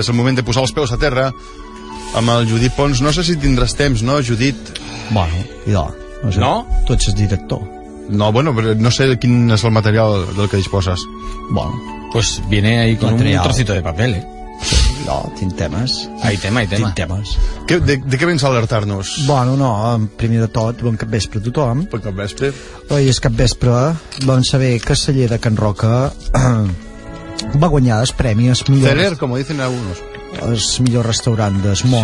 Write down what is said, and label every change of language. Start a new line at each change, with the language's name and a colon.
Catalan: És el moment de posar els peus a terra amb el Judit Pons. No sé si tindràs temps, no, Judit? Bueno, idò. No sé. No? Tu ets director.
Spanish: No, bueno, pero no sé quién es el material del que disposas. Bueno, pues viene ahí con material. Un trocito de papel, ¿eh?
Catalan: No, tinc temes. Ah, hi tema. Tinc temes. De què vens a alertar-nos? Bueno, no, primer de tot, bon capvespre a tothom. Bon capvespre. Oi, és capvespre. Vam saber que Celler de Can Roca va guanyar els premis millors. Celler, com dicen alguns. El millor restaurant del món.